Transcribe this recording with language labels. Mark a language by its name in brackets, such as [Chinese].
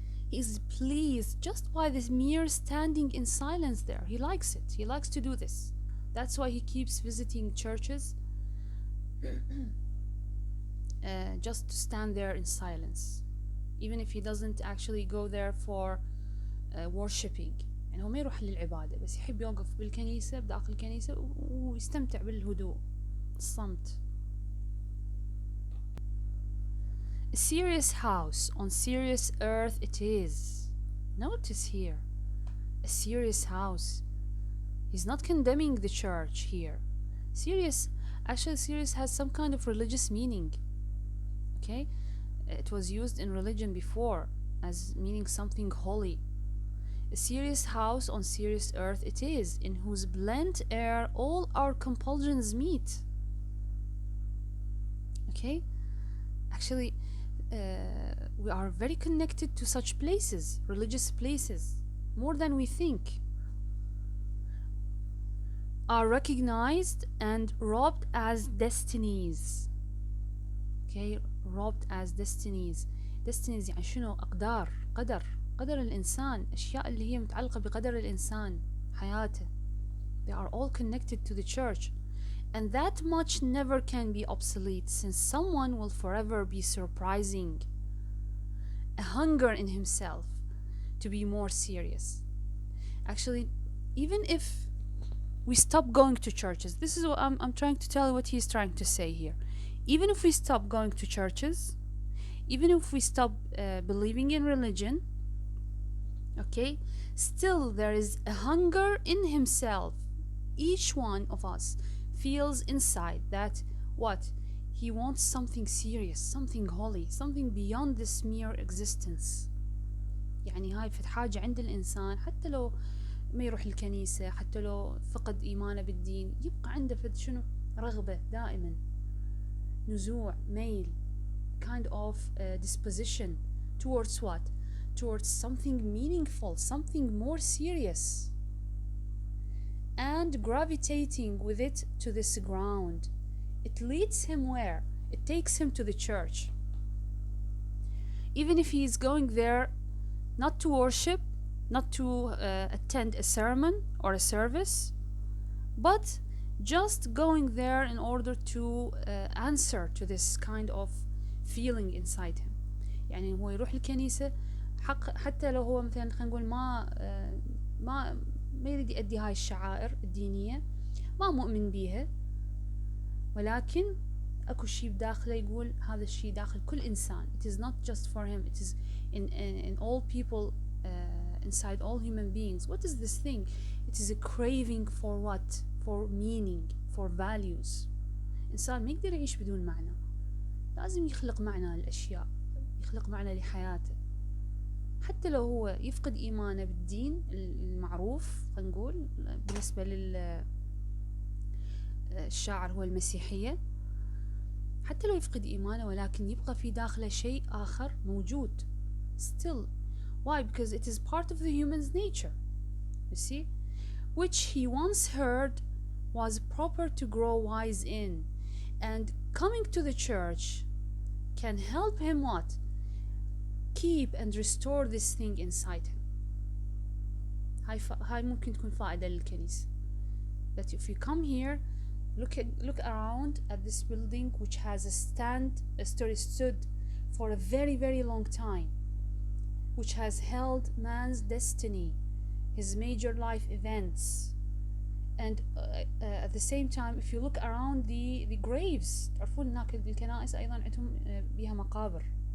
[English] He is pleased just by this mere standing in silence there. He likes it. He likes to do this. That's why he keeps visiting churches just to stand there in silence, even if he doesn't actually go there for worshipping. [Arabic] يعني هو ما يروح للعبادة، بس يحب يوقف بالكنيسة بداخل الكنيسة ويستمتع بالهدوء الصمت. [English] A serious house on serious earth it is. Notice here, a serious house. He's not condemning the church here. Serious, actually serious has some kind of religious meaning. Okay? It was used in religion before as meaning something holy. A serious house on serious earth it is, in whose blent air all our compulsions meet. Okay? Actually, we are very connected to such places, religious places, more than we think. Are recognized and robbed as destinies. Okay, robbed as destinies. [Arabic] Destinies يعني شنو؟ أقدار، قدر الإنسان، أشياء اللي هي متعلقة بقدر الإنسان، حياته. [English] They are all connected to the church. And that much never can be obsolete, since someone will forever be surprising a hunger in himself to be more serious. Actually, even if we stop going to churches, this is what I'm trying to tell you what he's trying to say here. Even if we stop going to churches, even if we stop believing in religion, okay, still there is a hunger in himself. Each one of us feels inside that what? He wants something serious, something holy, something beyond this mere existence. [Arabic] يعني هاي في حاجة عند الإنسان، حتى لو ما يروح الكنيسة، حتى لو فقد إيمانه بالدين، يبقى عنده فد شنو؟ رغبة دائما، نزوع، ميل، [English] kind of disposition towards what? Towards something meaningful, something more serious. And gravitating with it to this ground, it leads him where? It takes him to the church. Even if he is going there not to worship, not to attend a sermon or a service, but just going there in order to answer to this kind of feeling inside him. [Arabic] يعني هو يروح الكنيسة حتى لو هو مثلا خلينا نقول ما يريد يؤدي هاي الشعائر الدينية، ما مؤمن بيها، ولكن اكو شيء بداخله يقول هذا الشيء داخل كل إنسان. [English] It is not just for him, it is in all people, inside all human beings. What is this thing? It is a craving for what? For meaning, for values. [Arabic] إنسان ما يقدر يعيش بدون معنى، لازم يخلق معنى للأشياء، يخلق معنى لحياته. حتى لو هو يفقد إيمانه بالدين المعروف، خلينا نقول بالنسبة للشاعر هو المسيحية، حتى لو يفقد إيمانه ولكن يبقى في داخله شيء آخر موجود. [English] Still. Why? Because it is part of the human's nature. You see? Which he once heard was proper to grow wise in. And coming to the church can help him what? Keep and restore this thing inside him. [Arabic] هاي ممكن تكون فائدة للكنيسة. [English] That if you come here, look around at this building which has stood for a very, very long time, which has held man's destiny, his major life events, And at the same time, if you look around the graves, [Arabic] تعرفون هناك الكنائس أيضا عندهم بيها مقابر.